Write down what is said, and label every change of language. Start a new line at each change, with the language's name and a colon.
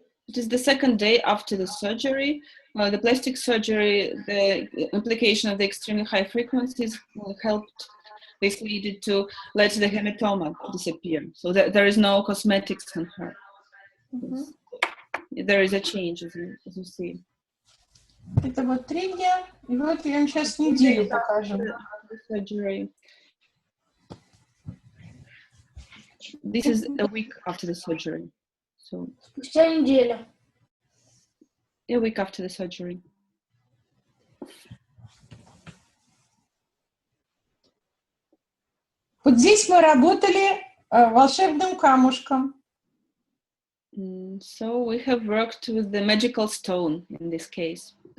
English: It is the second day after the surgery. The plastic surgery, the application of the extremely high frequencies helped this lady to let the hematoma disappear. So there is no cosmetics on her. There is a change, as you see.
Russian: Это вот 3 дня, и вот я вам сейчас неделю покажу.
English: Surgery. This is a week after the surgery. So
Russian: Спустя неделю.
English: a week after the surgery.
Russian: Вот здесь мы работали волшебным камушком.
English: So we have worked with the magical stone in this case.